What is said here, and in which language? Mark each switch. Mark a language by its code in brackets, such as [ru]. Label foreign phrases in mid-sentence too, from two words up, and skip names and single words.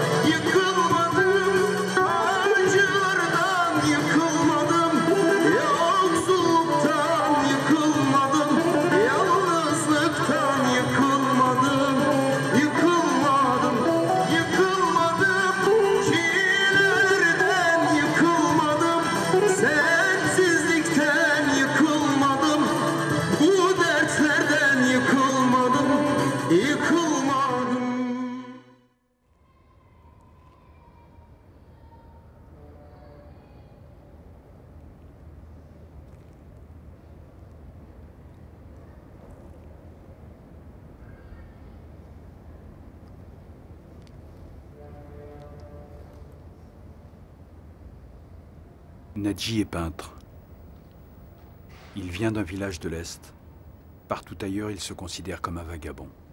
[tr] Yıkılmadım, acılardan yıkılmadım, yoksulluktan yıkılmadım, yalnızlıktan yıkılmadım, yıkılmadım, yıkılmadım, çilelerden yıkılmadım, sensizlikten yıkılmadım, bu dertlerden yıkılmadım, yıkılmadım. [fr] Nadji est peintre. Il vient d'un village de l'Est. Partout ailleurs, il se considère comme un vagabond.